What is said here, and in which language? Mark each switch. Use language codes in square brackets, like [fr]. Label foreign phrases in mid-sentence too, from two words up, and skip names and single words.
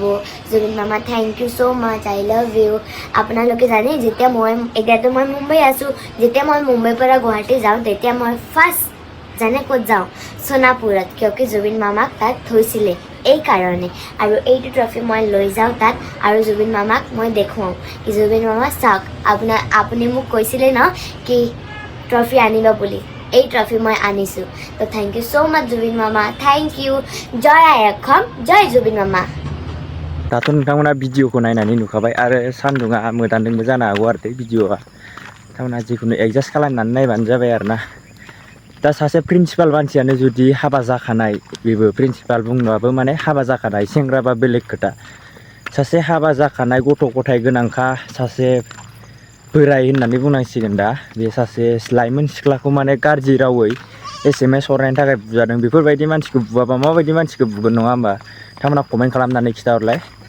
[as] জুবিন মামা [en] thank you so much I love you [as] আপোনালোকে জানে যেতিয়া এতিয়াতো মই মুম্বাই আছোঁ যেতিয়া মই মুম্বাইৰ পৰা গুৱাহাটী যাওঁ তেতিয়া মই ফাৰ্ষ্ট জানে ক'ত যাওঁ সোণাপুৰত কিয় জুবিন মামাক তাত থৈছিলে এই কাৰণে আৰু এইটো ট্ৰফি মই লৈ যাওঁ তাত আৰু জুবিন মামাক মই দেখুৱাওঁ কি জুবিন মামা চাওক আপুনি মোক কৈছিলে ন কি ট্ৰফি আনিব বুলি এই ট্ৰফি মই আনিছোঁ তো [en] thank you so much [as] জুবিন মামা [en] thank you [as] জয় আই অসম জয় জুবিন মামা [brx] दाथ' नोंथांमोना भिडिअखौ नायनानै नुखाबाय आरो सान्दुङा मोदानदोंबो जानो हागौ आरो भिडिअआ नोंथांमोना जिखुनु एडजास्ट खालामनानै नायबानो जाबाय आरो ना दा सासे प्रिन्सिपाल मानसियानो जुदि हाबा जाखानाय बेबो प्रिन्सिपाल बुंनोबाबो माने हाबा जाखानाय सेंग्रा बा बेलेग खोथा सासे हाबा जाखानाय गथ' गथाय गोनांखा सासे बोराय होननानै बुंनांसिगोन दा बे सासे लाइमोन सिख्लाखौ माने गाज्रि रावै SMS हरनायनि थाखाय बुजादों बेफोरबायदि मानसिखौ बुवाबा माबायदि मानसिखौ बुगोन नङा होमबा नोंथांमोना कमेन्ट खालामनानै खिथाहरलाय